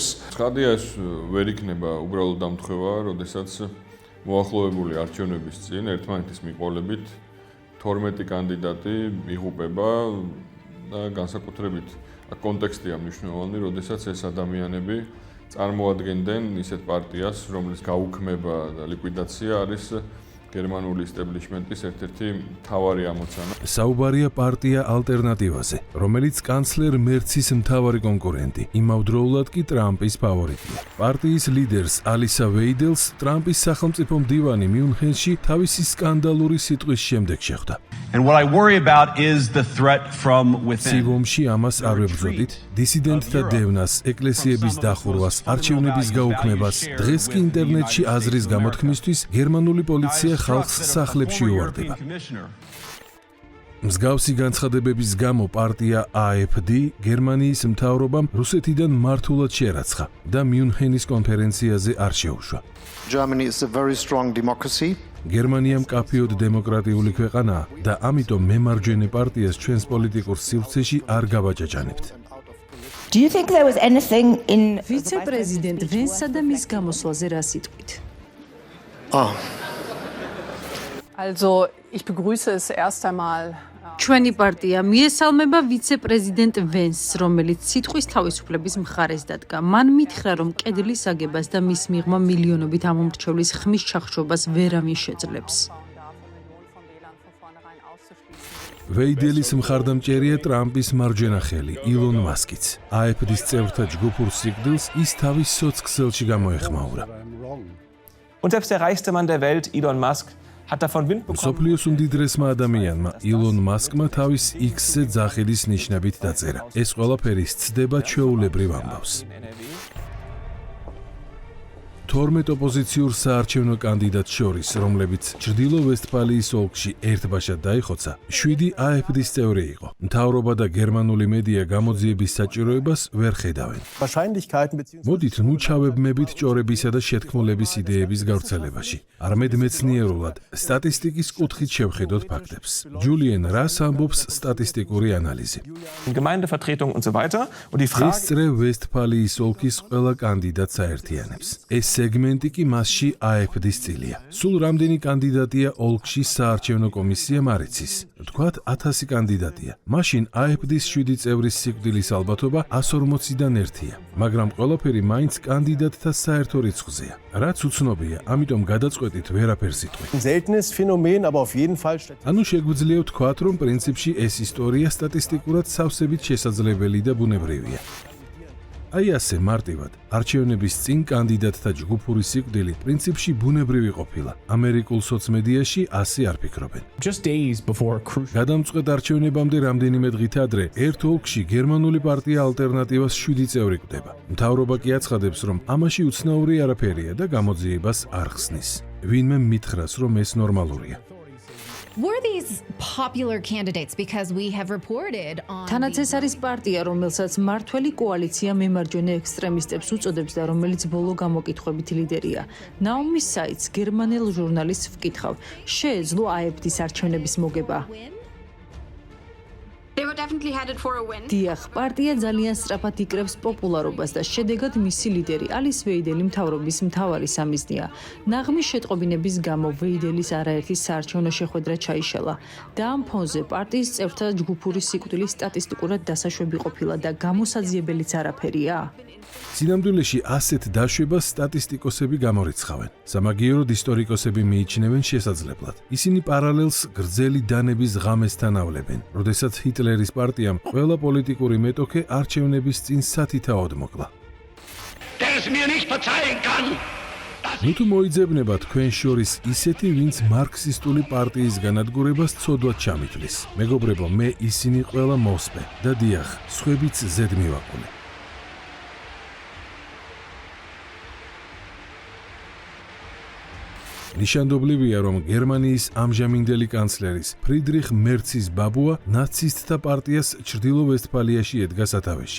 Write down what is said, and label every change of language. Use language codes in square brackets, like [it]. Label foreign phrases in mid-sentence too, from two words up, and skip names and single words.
[ka] ცხადია ეს ვერ იქნება უბრალო დამთხევა, როდესაც მოახლოებული არჩევნების წინ ერთმანეთის მიყოლებით 12 კანდიდატი იღუპება და განსაკუთრებით კონტექსტია მნიშვნელოვანი, როდესაც ეს ადამიანები წარმოადგენდნენ ისეთ პარტიას, რომლის გაუქმება და ლიკვიდაცია არის გერმანული ისტებლიშმენტის ერთ-ერთი მთავარი ამოცანა. საუბარია პარტია ალტერნატივაზე, რომელიც კანცლერ მერცის მთავარი კონკურენტი, იმავდროულად კი ტრამპის ფავორიტია. პარტიის ლიდერს ალისა ვეიდელს ტრამპის სახელმწიფო მდივანი მიუნხენში თავისი სკანდალური სიტყვის შემდეგ შეხვდა. [en] And what I worry about is the threat from within. [ka] სივომში ამას არ ვებრძოდით, დისიდენტთა დევნას, ეკლესიების დახურვას, არჩევნების გაუქმებას, დღეს კი ინტერნეტში აზრის გამოთქმისთვის გერმანული პოლიცია ხალხს სახლებში უვარდება. მსგავსი განცხადებების გამო პარტია AfD გერმანიის მთავრობამ რუსეთიდან მართულად შერაცხა და მიუნხენის კონფერენციაზე არ შეუშვა. [en] Germany is a very strong democracy. [ka] გერმანია მკაფიოდ დემოკრატიული ქვეყანაა და ამიტომ მემარჯვენე პარტიას ჩვენს პოლიტიკურ სივრცეში არ გავაჭაჭანებთ. [en] Do you think there was anything in [ka] ვიცე-პრეზიდენტ ვენსა და მის გამოსვლაზე რა სიტყვით? [de] Also, ich begrüße es erst einmal. [ka] ჩვენი პარტია მიესალმება ვიცე-პრეზიდენტ ვენსს, რომელიც სიტყვის თავისუფლების მხარეს დადგა. მან მითხრა, რომ კედლის აგებას და მის მიღმა მილიონობით ამომრჩევლის ხმის ჩახშობას ვერავინ შეძლებს. ვეიდელის მხარდამჭერია ტრამპის მარჯვენა ხელი, ილონ მასკიც. AfD-ის წევრთა ჯგუფურ სიკვდილს ის თავის სოცქსელში გამოეხმაურა. [de] Und selbst der reichste Mann der Welt, Elon Musk, hat davon Wind bekommen. [ka] მსოფლიოს უმდიდრესმა ადამიანმა ილონ მასკმა თავის X-ზე ძახილის ნიშნებით დაწერა. ეს ყველაფერი სცდება ჩვეულებრივ ამბავს. 12 ოპოზიციურ საარჩევნო კანდიდატს შორის, რომლებიც ჩრდილო ვესტფალიის ოლქში ერთბაშად დაიხოცა, 7 AfD-ის წევრი იყო. მთავრობა და გერმანული მედია გამოძიების საჭიროებას ვერ ხედავენ. მოდით ნუ ჩავებმებით ჭორებისა და შეთქმულების იდეების გავრცელებაში. არამედ მეცნიერულად, სტატისტიკის კუთხით შევხედოთ ფაქტებს. ჯულიენ რას ამბობს სტატისტიკური ანალიზი. [de] Gemeindevertretung und so weiter. Und die Frage [ka] ეს წრე ვესტფალიის ოლქის ყველა კანდიდატს აერთიანებს. ეს სეგმენტი კი მასში AfD-ის წილია. სულ რამდენი კანდიდატია ოლქში საარჩევნო კომისიამ არ იცის. თქვათ 1000 კანდიდატია. მაშინ AfD-ის 7 წევრის სიკვდილის ალბათობა 140-დან 1-ია. მაგრამ ყველაფერი მაინც კანდიდატთა საერთო რიცხვზეა. რაც უცნობია, ამიტომ გადაწყვეტით ვერაფერს იტყვით. [de] seltenes Phänomen, aber auf jeden Fall [ka] ანუ შეგვიძლია ვთქვათ, რომ პრინციპში ეს ისტორია სტატისტიკურად სავსებით შესაძლებელი და ბუნებრივია. აი ასე მარტივად, არჩევნების წინ კანდიდატთა ჯგუფური სიკვდილი პრინციპში ბუნებრივი ყოფილა. ამერიკულ სოცმედიაში ასე არ ფიქრობენ. გადამწყვეტ არჩევნებამდე რამდენიმე დღით ადრე, ერთ ოლქში გერმანული პარტია ალტერნატივას 7 წევრი კვდება. მთავრობა კი აცხადებს, რომ ამაში უცნაური არაფერია და გამოძიებას არ ხსნის. ვინმე მითხრას, რომ ეს ნორმალურია. [en] Were these popular candidates because we have reported on [ka] თანაც ეს არის პარტია, რომელსაც მართველი კოალიცია მემარჯვენე ექსტრემისტებს უწოდებს და რომელიც ბოლო გამოკითხვებით ლიდერია. ნაუმის საიტს გერმანელ ჟურნალისტს ვკითხავ, შეეძლო AfD-ის არჩევნების მოგება? [en] They were definitely headed for a win. [ka] დიახ, პარტია ძალიან სწრაფად იკრებს პოპულარობას და შედეგად მისი ლიდერი ალის ვეიდელი მთავრობის მთავარი სამიზნეა. ნაღმის შეტყობინების გამო ვეიდელის არაერთი საარჩევნო შეხვედრა ჩაიშალა და ამ ფონზე პარტიის წევრთა ჯგუფური სიკვდილის სტატისტიკურად დასაშვები ყოფილა და გამოსაძიებელიც არაფერია. სინამდვილეში ასეთ დაშვებას სტატისტიკოსები გამორიცხავენ. სამაგიეროდ ისტორიკოსები მიიჩნევენ შესაძლებლად. ისინი პარალელს გრძელი დანების ღამესთან ავლებენ, როდესაც ჰიტლერის პარტიამ ყველა პოლიტიკური მეტოქე არჩევნების წინ სათითაოდ მოკლა. [de] Der es mir nicht verzeihen kann, [ka] ნუ თუ მოიძებნება თქვენ შორის ისეთი, ვინც მარქსისტული პარტიის განადგურებას ცოდვად ჩამითვლის. მეგობრებო, მე ისინი ყველა მოსპე და დიახ, სხვებიც ზედ მივაყოლე. ნიშანდობლივია, რომ გერმანიის ამჟამინდელი კანცლერის ფრიდრიხ მერცის ბაბუა ნაცისტთა პარტიას ჩრდილო-ვესტფალიაში ედგა სათავეში.